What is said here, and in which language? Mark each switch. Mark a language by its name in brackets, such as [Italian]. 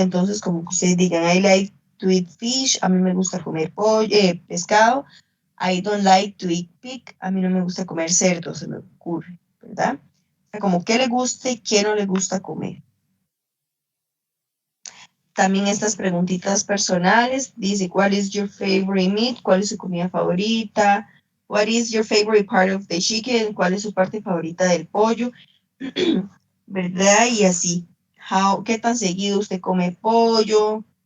[Spanish] Entonces, como que ustedes digan, [English] I like to eat fish, [Spanish] a mí me gusta comer pollo, pescado, [English] I don't like to eat pig, [Spanish] a mí no me gusta comer cerdo, se me ocurre, ¿verdad? O sea, como qué le gusta y qué no le gusta comer. [English] También estas preguntitas personales, dice, [Spanish] ¿cuál [English] is your favorite meat? [Spanish] ¿Cuál es su comida favorita? [English] What is your favorite part of the chicken? [Spanish] ¿Cuál es su parte favorita del pollo? ¿Verdad? Y así, ¿qué tan seguido usted come pollo?